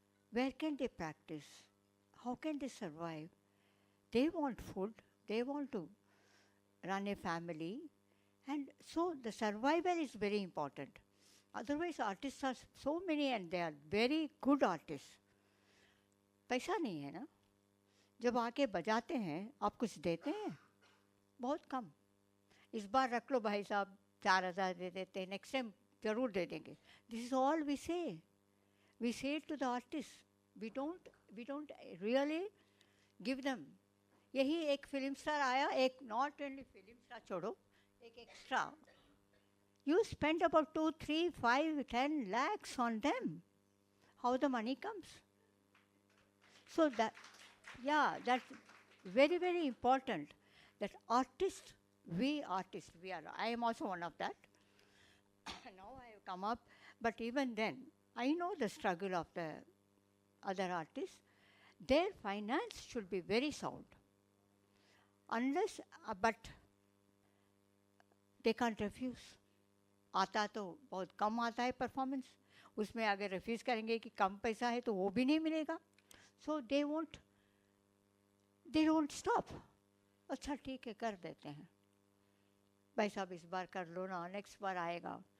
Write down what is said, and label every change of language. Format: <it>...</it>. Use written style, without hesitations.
<en>Where can they practice? How can they survive? They want food, they want to run a family, and so the survival is very important. Otherwise, artists are so many and they are very good artists.</en> <hi>पैसा नहीं है ना, जब आके बजाते हैं आप कुछ देते हैं, बहुत कम. इस बार रख लो भाई साहब, 4,000 दे देते हैं, नेक्स्ट टाइम जरूर दे देंगे.</hi> <en>This is all we say. We say to the artists. We don't really give them.</en> <hi>यही एक फिल्म स्टार आया, एक</hi> <en>not only</en> <hi>फिल्म स्टार छोड़ो, एक extra.</hi> <en>You spend about 2, 3, 5, 10 lakhs on them. How the money comes? So that's very, very important. That artists, I am also one of that. Now I have come up, but even then, I know the struggle of the other artists. Their finance should be very sound. Unless, but they can't refuse.</en> <hi>आता तो बहुत कम आता है performance, उसमें अगर refuse करेंगे कि कम पैसा है तो वो भी नहीं मिलेगा.</hi> <en>So they won't stop.</en> <hi>अच्छा ठीक है, कर देते हैं भाई साहब, इस बार कर लो ना, नेक्स्ट बार आएगा.</hi>